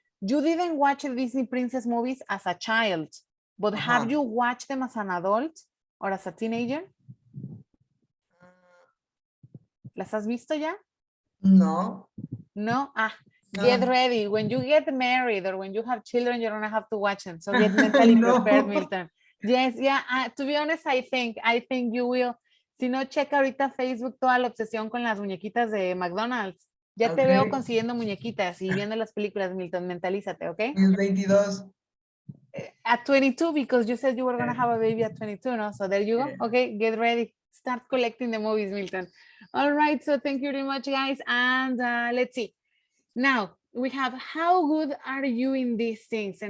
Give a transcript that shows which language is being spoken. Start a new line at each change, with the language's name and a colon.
English: You didn't watch the Disney princess movies as a child, but have you watched them as an adult or as a teenager?
Spanish: ¿Las has visto ya?
English: No. No? No. Get ready. When you get married or when you have children, you're gonna have to watch them. So get mentally No. prepared, Milton. Yes, yeah. To be honest, I think you will.
Spanish: Si no, checa ahorita Facebook toda la obsesión con las muñequitas de McDonald's. Ya te veo
English: Okay.
Spanish: consiguiendo muñequitas y viendo las películas, Milton. Mentalízate, ¿ok? El 22.
English: At 22, because you said you were gonna have a baby at 22, no? So there you go. Yeah. Okay, get ready. Start collecting the movies, Milton. All right, so thank you very much, guys. And let's see. Now, we have how good are you in these things?